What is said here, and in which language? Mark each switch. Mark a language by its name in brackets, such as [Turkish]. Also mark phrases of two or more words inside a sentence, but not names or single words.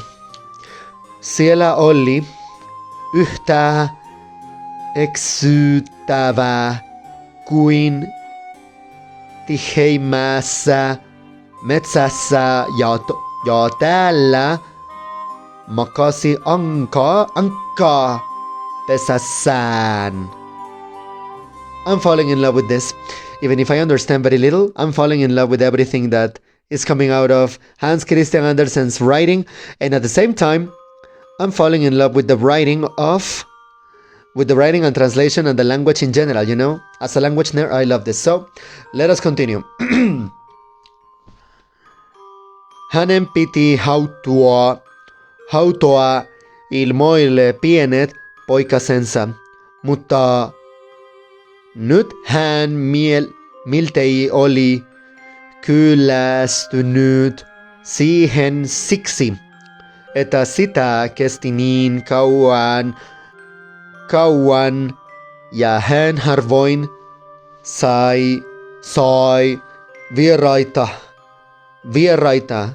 [Finnish] Siellä oli yhtä eksyttävää kuin tiheimässä metsässä ja täällä makasi ankka pesässään. [English] I'm falling in love with this. Even if I understand very little, I'm falling in love with everything that is coming out of Hans Christian Andersen's writing, and at the same time, I'm falling in love with the writing and translation and the language in general, you know? As a language nerd, I love this. So, let us continue. [Finnish] Hänen piti hautoa ilmoille pienet poikasensa, mutta nyt hän miltei oli kyllästynyt siihen siksi, että sitä kesti niin kauan ja hän harvoin sai vieraita.